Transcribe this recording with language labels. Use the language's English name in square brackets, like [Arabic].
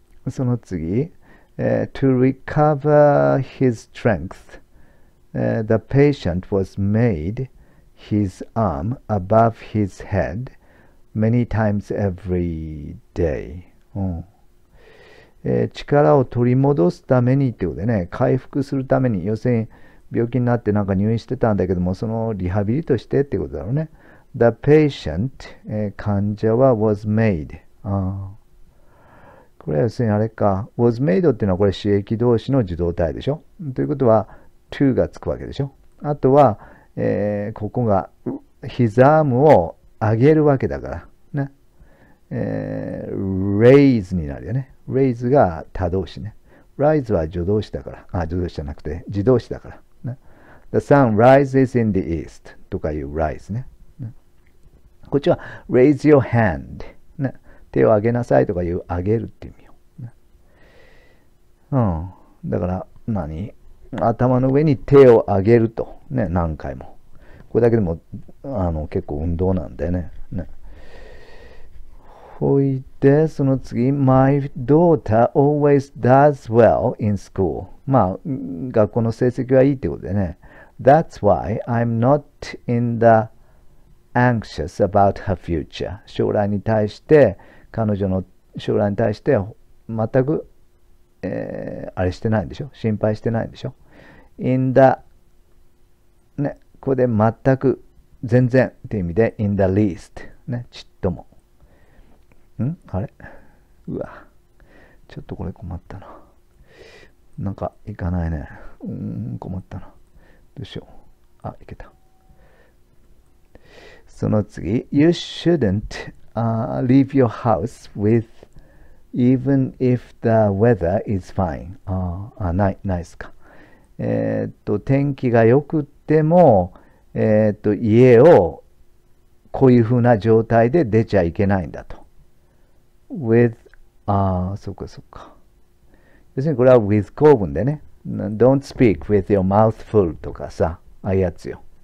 [Japanese] その次、 [English] to recover his strength, the patient was made his arm above his head many times every day、 [Japanese] 力を取り戻すためにってことでね、回復するために、要するに病気になってなんか入院してたんだけども、そのリハビリとしてってことだろうね。 [English] The patient、 [Japanese] 患者は [English] was made。 [Japanese] これは要するにあれか、 [English] was made [Japanese] っていうのはこれ詞液動詞の受動体でしょ。ということは to がつくわけでしょ。あとは、ここが [English] his arm [Japanese] を上げるわけだからね。 raise になるよね。raise が他動詞ね。 rise は助動詞だから。助動詞じゃなくて自動詞だから。ね、 [English] The sun rises in the east [Japanese] とかいう rise ね。こっちは [English] raise your hand、ね。 [Japanese] 手を上げなさいとかいう上げるって意味よ。だから頭の上に手を上げると。ね、何回も。これだけでも結構運動なんだよね。ほいで、その次、 [English] My daughter always does well in school. [Japanese] まあ、学校の成績はいいってことでね。 [English] That's why I'm not in the anxious about her future. [Japanese] 将来に対して、彼女の将来に対して全く、あれしてないんでしょ、心配してないんでしょ。 in the ね、ここで全く全然っていう意味で [English] in the least [Japanese] ね、ちっともあれうわ、ちょっとこれ困ったな、なんかいかないね、困ったな、どうしよう、いけた。その次、 [English] You shouldn't、leave your house with even if the weather is fine. [Japanese] ないですか。天気が良くっても、家をこういう風な状態で出ちゃいけないんだと。 with、そっかそっか。要するにこれは with 構文でね。 [English] Don't speak with your mouth full [Japanese] とかさ、ああいうやつよ。